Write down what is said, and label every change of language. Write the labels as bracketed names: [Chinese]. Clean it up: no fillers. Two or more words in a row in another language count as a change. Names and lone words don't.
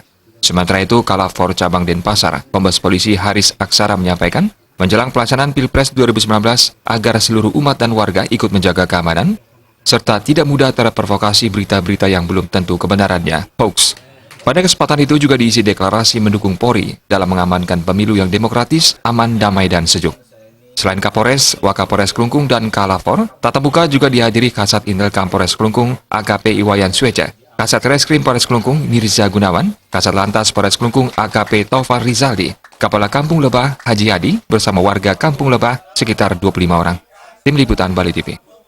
[Indonesian] Sementara itu, Kalafor Cabang Denpasar, Kombes Polisi Haris Aksara menyampaikan, menjelang pelaksanaan Pilpres 2019 agar seluruh umat dan warga ikut menjaga keamanan, serta tidak mudah terprovokasi berita-berita yang belum tentu kebenarannya, hoax. Pada kesempatan itu juga diisi deklarasi mendukung Polri dalam mengamankan pemilu yang demokratis, aman, damai, dan sejuk. Selain Kapolres, Wakapolres Klungkung, dan Kalafor, tatap muka juga dihadiri Kasat Intel Kampolres Klungkung, AKP Iwayan Sueca, Kasat Reskrim Polres Klungkung Mirza Gunawan, Kasat Lantas Polres Klungkung AKP Taufar Rizaldi, Kepala Kampung Lebah Haji Hadi bersama warga Kampung Lebah sekitar 25 orang. Tim Liputan Bali TV.